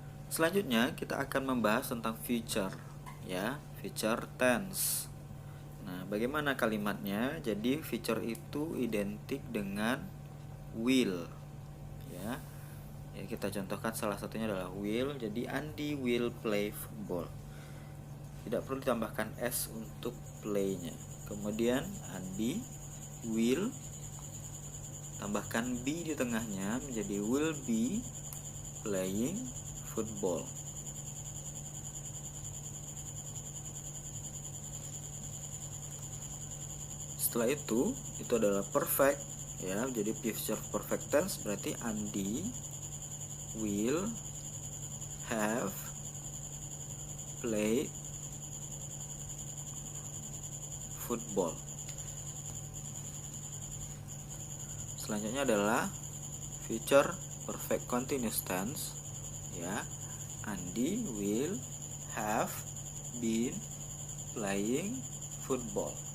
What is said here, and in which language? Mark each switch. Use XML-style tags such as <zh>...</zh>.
<id>Selanjutnya kita akan membahas tentang future, ya, future tense. Nah, bagaimana kalimatnya? Jadi future itu identik dengan will, ya. Ya, kita contohkan salah satunya adalah will.</id> <en>Jadi Andy will play football.</en> <id>Tidak perlu ditambahkan s untuk play-nya. Kemudian Andy will, tambahkan be di tengahnya menjadi</id> <en>will be playing football.</en> <id>Setelah itu adalah perfect, ya.</id> <en>Jadi future perfect tense berarti Andy will have played football.</en> <id>Selanjutnya adalah future perfect continuous tense, ya.</id> <en>Andy will have been playing football.</en>